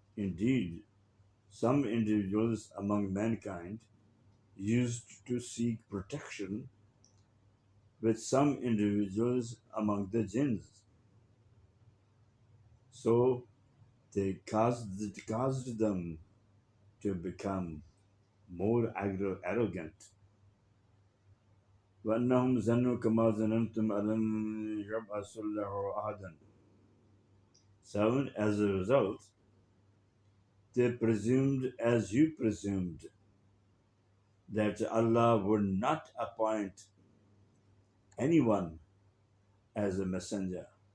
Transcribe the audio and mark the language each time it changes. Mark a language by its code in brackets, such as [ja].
[en] Indeed, some individuals among mankind used to seek protection with some individuals among the jinns, so they caused them to become more arrogant. [ar] وأنهم ظنوا كما ظننتم أن لن يبعث الله أحدا. [en] 7. As a result, they presumed as you presumed that Allah would not appoint anyone as a messenger.